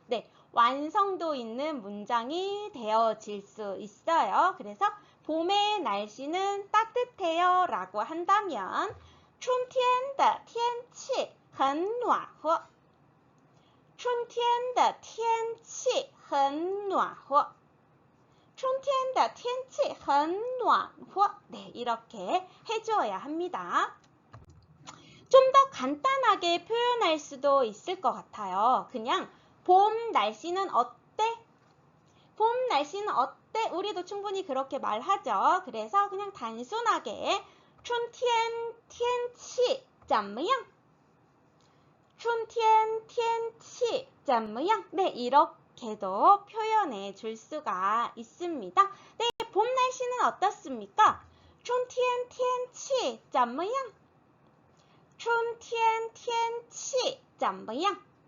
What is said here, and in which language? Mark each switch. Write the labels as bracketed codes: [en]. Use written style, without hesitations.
[ko] 네, 완성도 있는 문장이 되어질 수 있어요. 그래서 봄의 날씨는 따뜻해요 라고 한다면 [zh] 春天的天气很暖和春天的天气很暖和春天的天气很暖和 [ko] 네, 이렇게 해줘야 합니다. 좀 더 간단하게 표현할 수도 있을 것 같아요. 그냥 봄 날씨는 어때? 봄 날씨는 어때? 우리도 충분히 그렇게 말하죠. 그래서 그냥 단순하게 [zh] 春天天气怎么样? 春天天气怎么样? [ko] 네, 이렇게도 표현해 줄 수가 있습니다. 네, 봄 날씨는 어떻습니까? [zh] 春天天气怎么样?春天天气怎么样?